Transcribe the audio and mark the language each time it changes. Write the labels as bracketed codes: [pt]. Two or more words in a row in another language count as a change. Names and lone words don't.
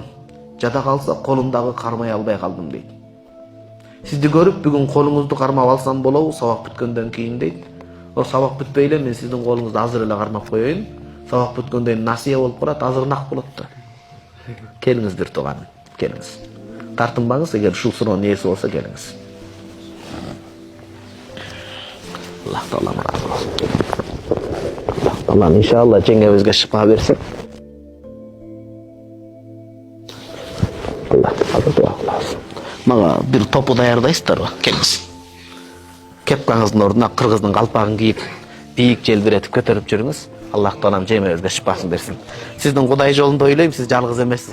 [ky] Жада калса колумдагы кармай албай калдым дейт. Сизди көрүп бүгүн колуңузду кармап алсам болобу сабак бүткөндөн кийин дейт. О сабак бүтпөй эле мен сиздин колуңузду азыр эле кармап коеюн. Сабак бүткөндөн кийин насыя болуп калат, азырынаак болот да. Келиңиз бир тууганым, келиңиз. Тартынбаңыз, эгер ушул суроонун ээси болсо келиңиз. [tr] Allah Taala razı olsun. [ky] Allah inşallah жеңебизге шифа берсин. Allah дуа кыласың. Мага бир топу даярдайсыздарбы? Келиңиз. Кепкаңыздын ордуна кыргыздын калпагын кийип, бийик желбиретип көтөрүп жүрүңүз. Аллах Таалам жеңебизге шифасын берсин. Сиздин Кудай жолунда ойлойм, сиз жалгыз эмессиз.